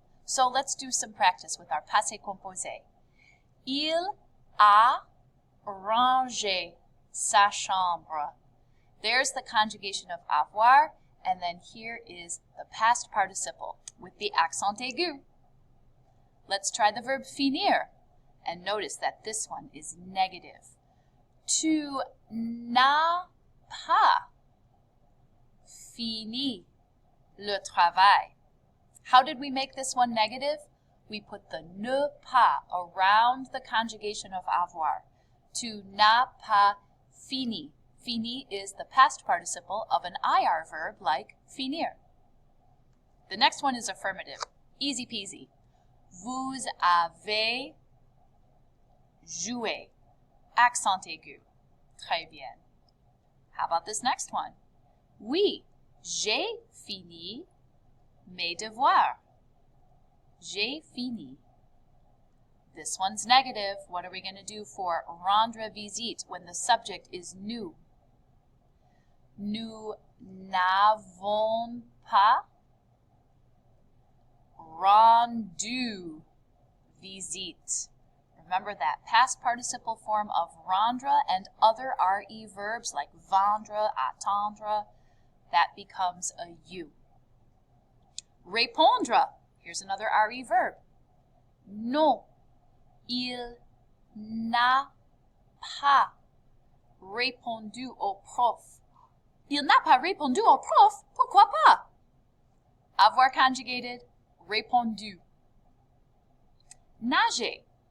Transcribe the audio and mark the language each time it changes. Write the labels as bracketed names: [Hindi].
[English] So let's do some practice with our passé composé. [French] Il a rangé sa chambre. [English] There's the conjugation of avoir, and then here is the past participle with the accent aigu. Let's try the verb finir, and notice that this one is negative. [French] Tu n'as pas fini le travail. [English] How did we make this one negative? We put the ne pas around the conjugation of avoir. [French] Tu n'as pas fini. [English] Fini is the past participle of an IR verb like finir. The next one is affirmative. Easy peasy. [French] Vous avez joué. [English] Accent aigu. [French] Très bien. [English] How about this next one? [French] Oui, j'ai fini mes devoirs. J'ai fini. [English] This one's negative. What are we going to do for rendre visite when the subject is nous? [French] Nous n'avons pas rendu visite. [English] Remember that past participle form of rendre and other RE verbs like vendre, attendre, that becomes a U. Répondre. Here's another RE verb. [French] Non, il n'a pas répondu au prof. Il n'a pas répondu au prof? Pourquoi pas? Avoir conjugated, répondu. Nager.